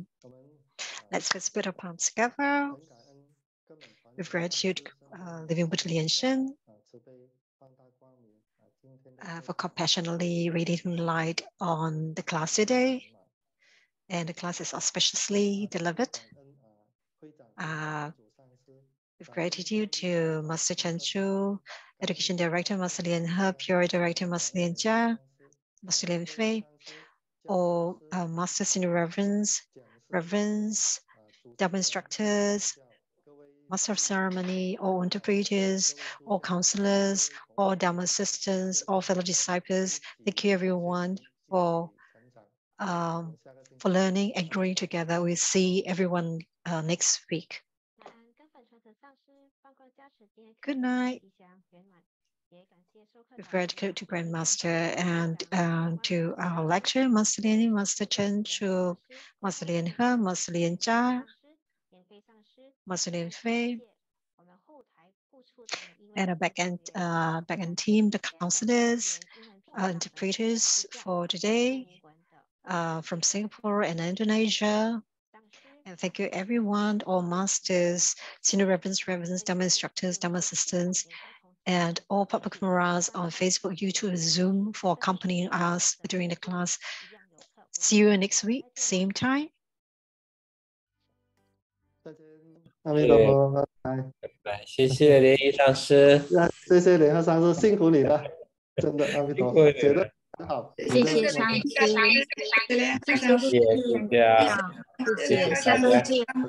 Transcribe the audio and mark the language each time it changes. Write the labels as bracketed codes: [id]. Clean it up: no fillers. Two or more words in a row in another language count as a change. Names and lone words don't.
[en] Let's first put our palms together. With gratitude, living with Lian Shen, for compassionately radiating light on the class today. And the class is auspiciously delivered. With gratitude to Master Chen Chu, Education Director Master Lian He, Pure Director Master Lian Jia, Master Lian Fei, all Masters in Reverence, Dharma instructors, Master of Ceremony, all interpreters, all counselors, all Dharma assistants, all fellow disciples. Thank you everyone for learning and growing together. We'll see everyone next week. Good night. With gratitude to Grandmaster and to our lecturer, Master Lian, Master Chen Chu, Master Lian He, Master Lian Jia, Master Lian Fei, and a back-end team, the counselors, interpreters for today from Singapore and Indonesia. And thank you everyone, all masters, senior reverends, Dharma instructors, Dharma assistants, and all public morals on Facebook, YouTube, Zoom for accompanying us during the class. See you next week, same time. [zh] 阿弥陀佛，拜拜。拜拜，谢谢莲姨上师。谢谢莲和上师，辛苦你了，真的阿弥陀佛，写的很好。谢谢上师，谢谢上师，谢谢，下周见，